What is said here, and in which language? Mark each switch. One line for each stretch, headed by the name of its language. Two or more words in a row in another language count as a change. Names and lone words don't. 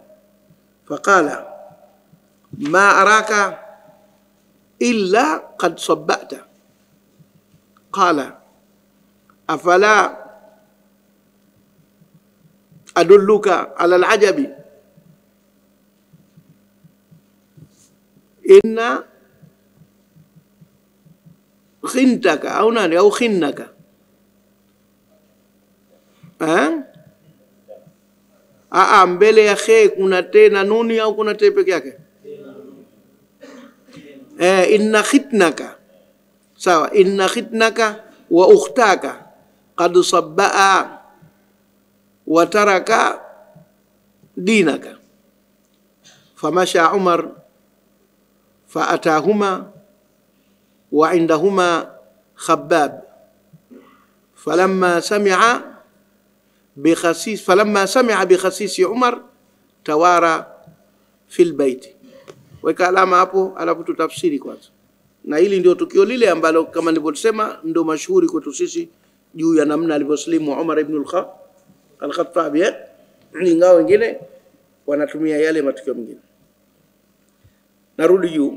Arabic: فقال ما أراك إلا قد صبأت. قال أفلا أدلك على العجب إن ختنك أو نني أو ختنك.
Swahili: Mbele ya khe kuna te na nuni au kuna te peke yake?
Arabic: إن ختنك، sawa، إن ختنك وأختك قد صبأ وترك دينك. فمشى عمر فأتاهما وعندهما خباب فلما سمع بخسيس عمر توارى في البيت.
Swahili: Weka alama hapo, alafu tutafsiri kwanza. Na hili ndio tukio lile ambalo kama nilivyosema ndio mashuhuri kwetu sisi juu ya namna alivyoslimu Umar ibn al-Khattab. Ingawa wengine wanatumia yale matukio mengine. Narudi juu.